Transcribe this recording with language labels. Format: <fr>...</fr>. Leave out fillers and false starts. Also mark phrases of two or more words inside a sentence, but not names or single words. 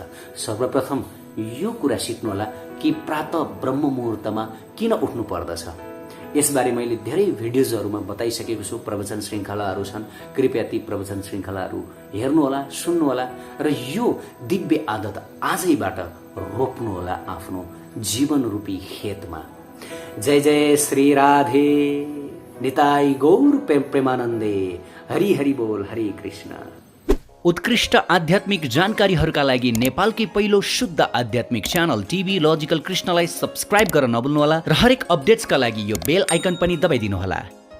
<ne>सर्वप्रथम यो कुरा सिक्नुहोला कि प्रातः ब्रह्म मुहुर्तमा किन उठ्नु पर्दछ। यसबारे मैले धेरै भिडियोजहरूमा बताइसकेको छु, प्रवचन श्रृङ्खलाहरू छन्। कृपया ती प्रवचन श्रृङ्खलाहरू हेर्नुहोला, सुन्नुहोला र यो दिव्य आदत आजैबाट रोप्नुहोला आफ्नो जीवन रूपी खेतमा। जय जय श्री राधे निताई गौर प्रेमानन्दे, हरि हरि बोल, हरे कृष्ण। उत्कृष्ट आध्यात्मिक जानकारीहरूका लागि नेपालकै पहिलो शुद्ध आध्यात्मिक च्यानल टिभी लजिकल कृष्णलाई सब्स्क्राइब गर्न नभुल्नुहोला र हरेक अपडेट्सका लागि यो</ne> <en>bell icon</en> <ne>पनि दबाइदिनुहोला।</ne>